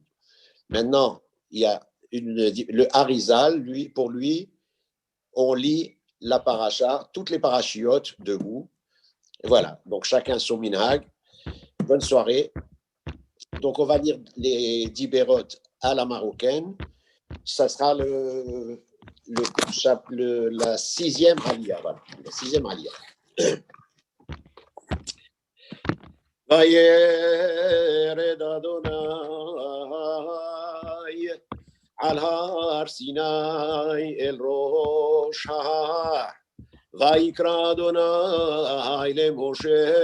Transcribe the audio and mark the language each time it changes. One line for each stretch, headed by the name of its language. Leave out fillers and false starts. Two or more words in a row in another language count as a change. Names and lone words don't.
French: Maintenant, il y a le Harizal, pour lui, on lit la paracha, toutes les parachiotes debout. Et voilà, donc chacun son minhag. Bonne soirée. Donc, on va lire les Diberot à la marocaine. Ça sera la 6e aliyah. Voilà, la 6e aliyah.
Hebrew: וירד יהוה על הר סיני אל ראש ההר ויקרא יהוה למשה